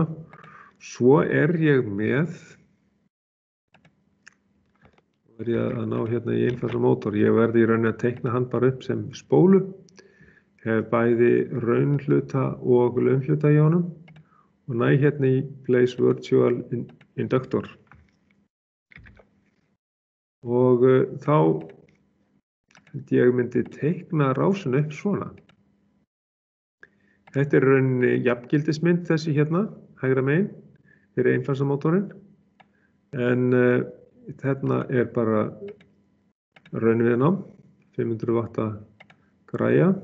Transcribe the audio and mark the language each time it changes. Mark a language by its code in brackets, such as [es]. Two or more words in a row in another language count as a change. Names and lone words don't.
[is] Svo ég með ég að ná hérna í einfaldan mótor. Ég verði í rauninni að teikna hann bara upp sem spólu. Hef bæði raunhluta og launhluta í honum og næ hérna í [en] place virtual inductor. [is] Og þá held ég myndi teikna rásina upp svona. Þetta rauninni jafngildismynd þessi hérna, hægra megin, fyrir einfalsamótorinn. En þarna bara raunviðnám, 500 watta græja.